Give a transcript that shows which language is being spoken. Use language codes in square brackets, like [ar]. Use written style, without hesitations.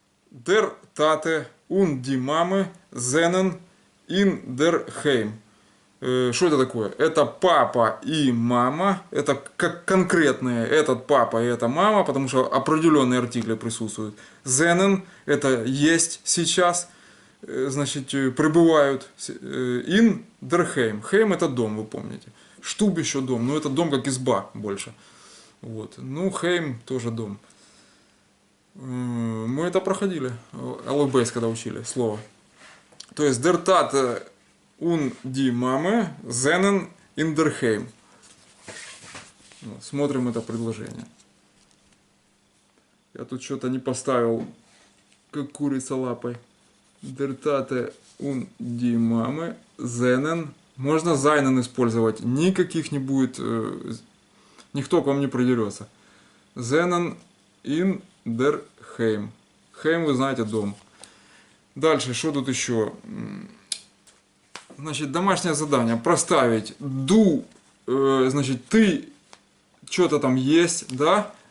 [yi] Der Tate und die Mame seinen in der Heim. [ru] Что это такое? Это папа и мама. Это как конкретные этот папа и эта мама, потому что определенные артикли присутствуют. Зенен это есть сейчас. Значит, пребывают. [yi] In der Heim. [ru] Heim это дом, вы помните. Штуб еще дом. Но это дом как изба больше. Вот. Ну, Heim тоже дом. Мы это проходили, ЛБС, когда учили слово. То есть, [yi] der Tate und die Mame seinen in der Heim. [ru] Смотрим это предложение. Я тут что-то не поставил, как курица лапой. [yi] Der Tate und die Mame seinen. [ru] Можно seinen использовать. Никаких не будет, никто к вам не придерется. [yi] Seinen in der Heim. [ru] Heim, вы знаете, дом. Дальше, что тут еще? Значит, домашнее задание. Проставить du, значит, ты, что-то там есть, да?